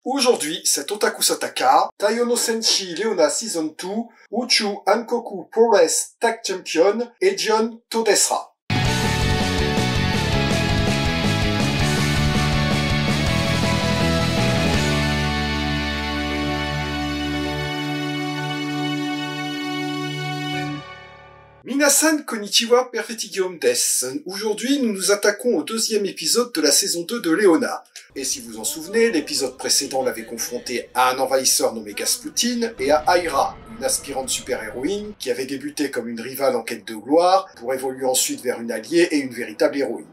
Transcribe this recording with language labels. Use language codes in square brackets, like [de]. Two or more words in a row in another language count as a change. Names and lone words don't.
[fr] Aujourd'hui, c'est Otaku Sataka, Taiyo no Senshi Leona Season 2, Uchu Hankoku Pro Wrestling Tag Champion, Ejion Todesra. [ja] Minasan konnichiwa perfectigium des. [fr] Aujourd'hui, nous nous attaquons au deuxième épisode de la saison 2 de Leona. Et si vous en souvenez, l'épisode précédent l'avait confronté à un envahisseur nommé Gasputin et à Aira, une aspirante super-héroïne qui avait débuté comme une rivale en quête de gloire pour évoluer ensuite vers une alliée et une véritable héroïne.